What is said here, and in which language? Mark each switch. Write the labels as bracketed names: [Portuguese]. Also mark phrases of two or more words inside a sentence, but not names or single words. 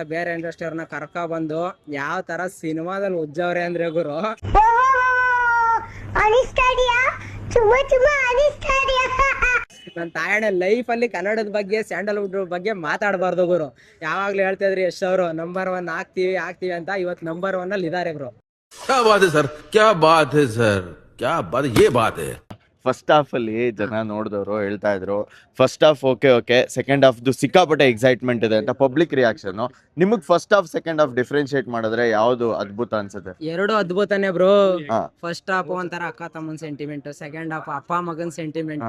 [Kannada] ಬೇರೆ ಇಂಡಸ್ಟ್ರಿ ಅವ್ರನ್ನ ಕರ್ಕ ಬಂದು ಯಾವ ತರ ಸಿನಿಮಾದಲ್ಲಿ ಉಜ್ಜವ್ರೆ ಅಂದ್ರೆ ಗುರು, ನನ್ನ ತಾಯಣ್ಣ ಲೈಫ್ ಅಲ್ಲಿ ಕನ್ನಡದ ಬಗ್ಗೆ ಸ್ಯಾಂಡಲ್ವುಡ್ ಬಗ್ಗೆ ಮಾತಾಡಬಾರ್ದು ಗುರು. ಯಾವಾಗ್ಲೂ ಹೇಳ್ತಾ ಇದ್ರಿ ಯಶ್ ಅವರು ನಂಬರ್ 1 ಆಗ್ತೀವಿ ಅಂತ. ಇವತ್ತು ನಂಬರ್ 1 ಅಲ್ಲಿ ಇದಾರೆ ಬ್ರೋ. [Hindi] क्या बात है सर, क्या बात है सर, क्या बात है, ये बात है. [English] first half [Kannada] ಅಲ್ಲಿ ಜನ ನೋಡಿದವರು ಹೇಳ್ತಾ ಇದ್ರು [English] first half okay, second half [Kannada] ಸಿಕ್ಕಾಪಟ್ಟೆ ಎಕ್ಸೈಟ್ಮೆಂಟ್ ಇದೆ ಅಂತ [English] public reaction. [Kannada] ನಿಮಗ್ [English] first half second half differentiate [Kannada] ಮಾಡಿದ್ರೆ ಯಾವ್ದು ಅದ್ಭುತ ಅನ್ಸುತ್ತೆ? ಎರಡು ಅದ್ಭುತನೇ ಬ್ರೋ. [English] first half [Kannada] ಒಂಥರ ಅಕ್ಕ ತಮ್ಮನ್ ಸೆಂಟಿಮೆಂಟ್, [English] second half [Kannada] ಅಪ್ಪ ಮಗನ್ ಸೆಂಟಿಮೆಂಟ್.